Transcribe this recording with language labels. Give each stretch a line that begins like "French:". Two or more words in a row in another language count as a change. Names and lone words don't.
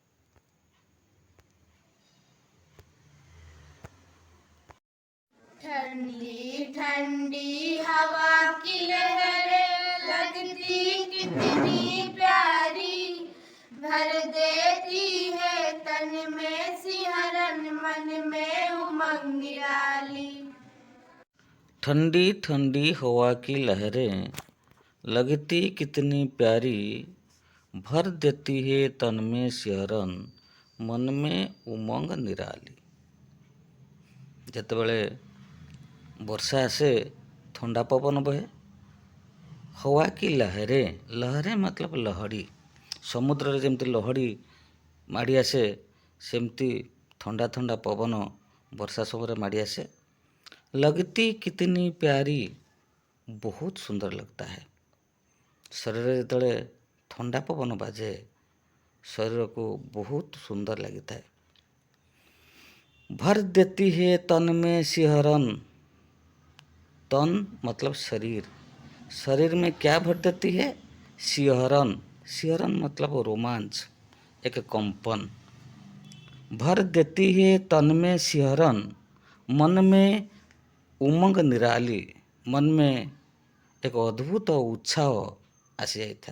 Hindi: ठंडी ठंडी हवा की लहरें लगती कितनी प्यारी, भर देती है तन में सिहरन, मन में उमंग निराली। ठंडी ठंडी हवा की लहरें लगती कितनी प्यारी, भर देती है तन में सिहरन, मन में उमंग निराली।
Odia: ଯେତେବେଳେ ବର୍ଷା ଆସେ ଥଣ୍ଡା ପବନ ବହେ।
Hindi: हवा की लहरें, लहरें मतलब ଲହଡ଼ି।
Odia: ସମୁଦ୍ରରେ ଯେମିତି ଲହଡ଼ି ମାଡ଼ି ଆସେ ସେମିତି ଥଣ୍ଡା ଥଣ୍ଡା ପବନ ବର୍ଷା ସମୟରେ ମାଡ଼ି ଆସେ।
Hindi: लगती कितनी प्यारी, बहुत सुंदर लगता है।
Odia: ଶରୀରରେ ଯେତେବେଳେ ଥଣ୍ଡା ପବନ ବାଜେ ଶରୀରକୁ ବହୁତ ସୁନ୍ଦର ଲାଗିଥାଏ।
Hindi: भर देती है तन में सिहरन, तन मतलब शरीर, शरीर में क्या भर देती है? सिहरन, सिहरन मतलब रोमांच, एक कंपन। भर देती है तन में सिहरन, मन में उमंग निराली, मन में एक अद्भुत उत्साह आसी जाता है।